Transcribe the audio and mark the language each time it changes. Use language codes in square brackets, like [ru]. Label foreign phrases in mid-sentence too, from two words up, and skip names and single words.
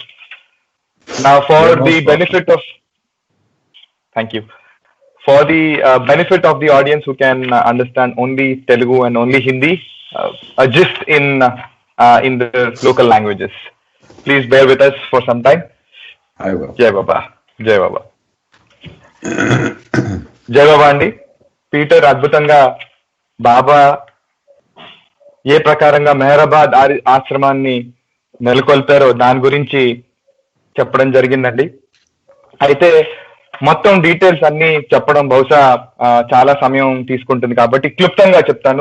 [en] Now, for the benefit of, thank you. For the benefit of the audience who can understand only Telugu and only Hindi, a gist in the local languages. Please bear with us for some time. I will. Jai Baba. Jai Baba. Jai Baba Andy. [te] పీటర్ అద్భుతంగా బాబా ఏ ప్రకారంగా మెహరాబాద్ ఆశ్రమాన్ని నెలకొల్పారో దాని గురించి చెప్పడం జరిగిందండి. అయితే మొత్తం డీటెయిల్స్ అన్ని చెప్పడం బహుశా చాలా సమయం తీసుకుంటుంది కాబట్టి క్లుప్తంగా చెప్తాను.